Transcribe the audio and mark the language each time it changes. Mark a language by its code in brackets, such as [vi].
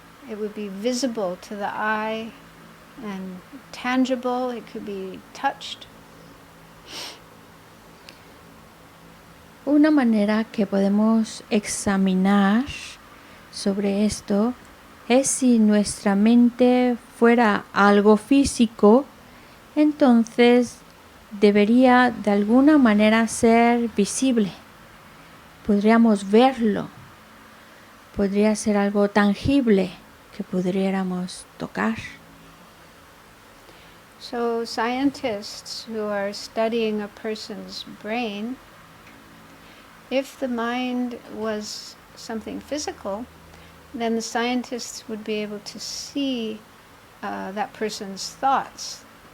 [en] It would be visible to the eye and tangible. It could be touched. [es] Una manera que podemos examinar sobre esto es si nuestra mente fuera algo físico, entonces debería de alguna manera ser visible. Podríamos verlo. Podría ser algo tangible que pudiéramos tocar. [en] So scientists who are studying a person's brain, if the mind was something physical, then the scientists would be able to see that person's thoughts.